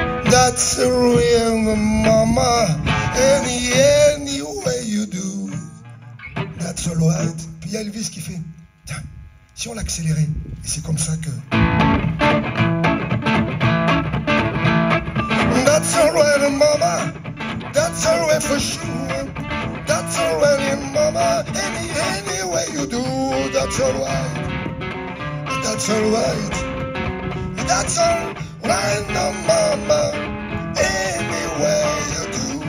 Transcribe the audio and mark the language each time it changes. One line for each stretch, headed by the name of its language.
English: That's the real mama, any way you do. That's all right.
French: Puis il y a Elvis qui fait, tiens, si on l'accélérait, et c'est comme ça que...
English: That's all right, mama, that's all right for sure. That's all right, mama, any way you do. That's all right, that's all right. That's all right, no, mama, any way you do.